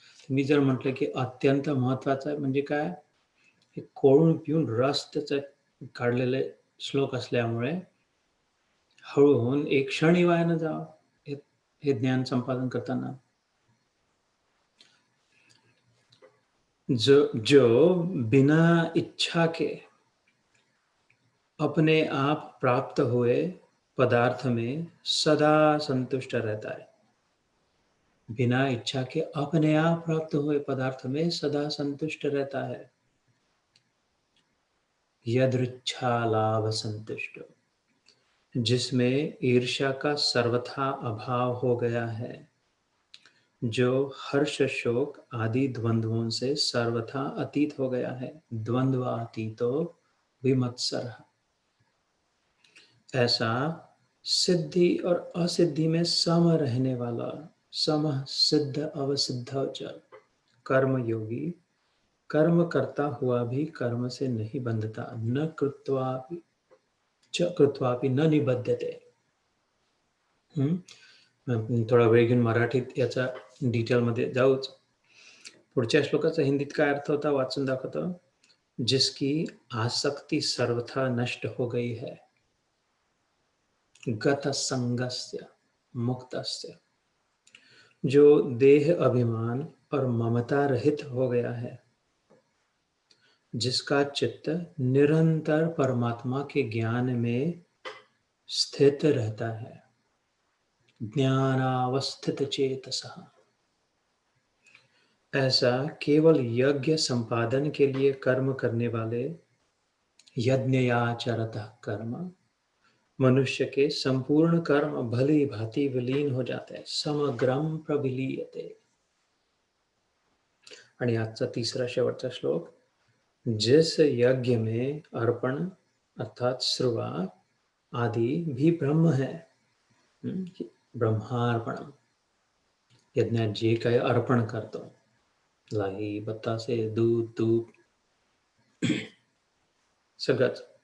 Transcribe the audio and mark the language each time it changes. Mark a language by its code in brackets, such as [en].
[mr] मी जर म्हटलं की अत्यंत महत्वाचा आहे म्हणजे काय? हे कोळून पिऊन रस त्याचा काढलेले श्लोक असल्यामुळे हळू होऊन एक क्षणी वाया न जावं हे हे ज्ञान संपादन करताना. [hi] जो बिना इच्छा के अपने आप प्राप्त हुए पदार्थ में सदा संतुष्ट रहता है। बिना इच्छा के अपने आप प्राप्त हुए पदार्थ में सदा संतुष्ट रहता है। [sa] यदृच्छा लाभ संतुष्ट, [hi] जिसमें ईर्ष्या का सर्वथा अभाव हो गया है, जो हर्ष शोक आदि द्वंद्वों से सर्वथा अतीत हो गया है। [sa] द्वंद्वातीतो विमत्सरः। [hi] ऐसा सिद्धि और असिद्धि में सम रहने वाला [sa] समः सिद्ध अवसिद्ध च [hi] कर्म योगी कर्म करता हुआ भी कर्म से नहीं बंधता, [sa] न कृत्वापि न निबध्यते। [mr] थोडा वेळ घेऊन मराठीत याचा डिटेलमध्ये जाऊच. पुढच्या श्लोकाचा हिंदीत काय अर्थ होता वाचून दाखवतो. [hi] जिसकी आसक्ति सर्वथा नष्ट हो गई है, [sa] गत संगस्य मुक्तस्य, [hi] जो देह अभिमान और ममता रहित हो गया है, जिसका चित्त निरंतर परमात्मा के ज्ञान में स्थित रहता है, [sa] ज्ञानावस्थित चेतसः। [hi] ऐसा केवल यज्ञ संपादन के लिए कर्म करने वाले [sa] यज्ञयाचरतः कर्म [hi] मनुष्य के संपूर्ण कर्म भली भांति विलीन हो जाते हैं, [sa] समग्रम प्रविलीयते। [mr] आणि आजचा तिसरा शेवटचा श्लोक. [hi] जिस यज्ञ में अर्पण अर्थात श्रुवा आदि भी ब्रह्म है, ब्रह्मार्पणम, [mr] यज्ञात जे काही अर्पण करतो, लाही बतासे दूध तूप सगळंच,